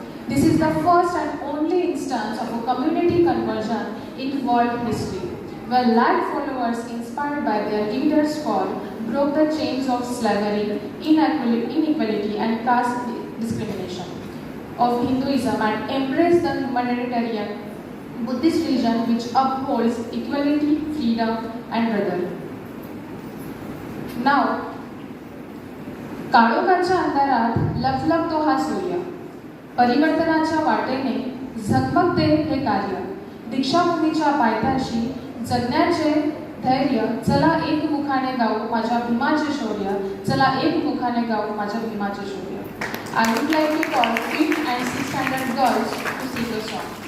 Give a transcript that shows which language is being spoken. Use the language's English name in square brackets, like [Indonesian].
[English] This is the first and only instance of a community conversion in world history, where lakh followers inspired by their leader's call broke the chains of slavery, inequality and caste discrimination of Hinduism and embraced the humanitarian Buddhist religion which upholds equality, freedom and brotherhood. [Marathi] Now, काळोखाच्या अंधारात लखलखतो हा सूर्य, परिवर्तनाच्या वाटेने झगमगते हे कार्य, दीक्षाभूमीच्या पायथ्याशी जगण्याचे धैर्य, चला एकमुखाने गाऊ माझ्या भीमाचे शौर्य, चला एकमुखाने गाऊ माझ्या भीमाचे शौर्य. [English] I would like to call 5th and 6th standard girls to sing the song.